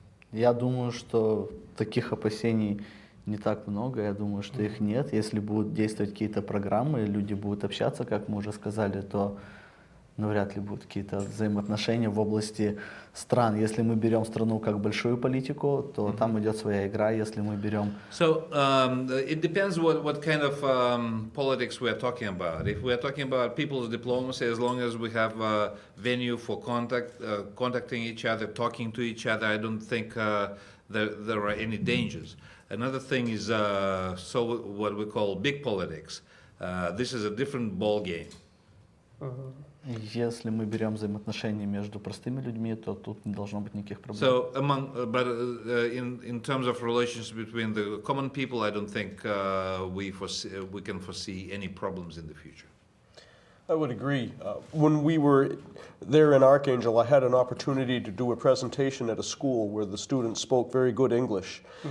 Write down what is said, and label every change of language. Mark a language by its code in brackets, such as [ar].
[ru] Я думаю, что таких опасений не так много, я думаю, что их нет. Если будут действовать какие-то программы, люди будут общаться, как мы уже сказали, то навряд ли будут какие-то взаимоотношения в области стран. Если мы берем страну как большую политику, то там идет своя игра. Если мы берем... [en] So it depends what kind of politics we are talking about. If we are talking about people's diplomacy, as long as we have a venue for contacting each other, talking to each other, I don't think there are any dangers. Another thing is what we call big politics. This is a different ball game. [ru] Если мы берем взаимоотношения между простыми людьми, то тут не должно быть никаких проблем. [en] So in terms of relations between the common people, I don't think we can foresee any problems in the future. I would agree. When we were there in Archangel, I had an opportunity to do a presentation at a school where the students spoke very good English.